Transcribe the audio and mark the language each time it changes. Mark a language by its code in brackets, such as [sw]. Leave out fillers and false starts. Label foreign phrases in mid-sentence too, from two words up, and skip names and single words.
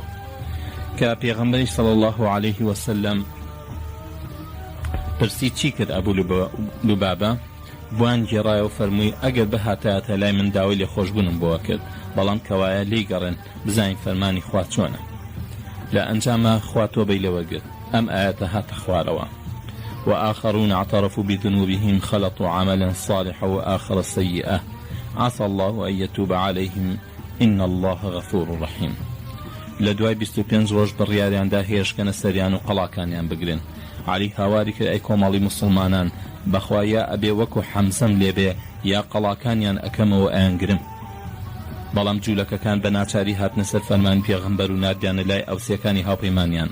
[ckb] کە پێغەمبەری [ar] صلی الله عليه وسلم [ckb] پرسی چی کرد ئەبوو لوبابە، بوان گێڕایە و فەرمووی ئەگەر بەهاتایەتە لای من داوای لێ خۆشبوونم بۆوە کرد، بەڵام کەوایە لی گەڕێن بزانین فەرمانی خوا چۆنە. لە ئەنجامە خوا تۆبەی لێ وەرگرت. ئەم ئاەتە هاتە خوارەوە. [ar] وآخرون اعترفوا بذنوبهم خلطوا عملا صالحا وآخر سيئا عسى الله أن يتوب عليهم إن الله غفور رحيم. [ckb] لدواي 25 ڕۆژ بڕیاریاندا هێشکەنە سەریان و قەڵاکانیان بگرن. علی هاواری کرد ئەی کۆمەڵی موسڵمانان، بەخوا یا ئەبێ وەکو حەمزەم لێبێ یا قەڵاکانیان ئەکەمەوە ئەیانگرم. بەڵام جوولەکەکان بە ناچاری هاتنە سەر فەرمانی پێغەمبەر و نردیانە لای ئەوسیەکانی هاوپەیمانیان.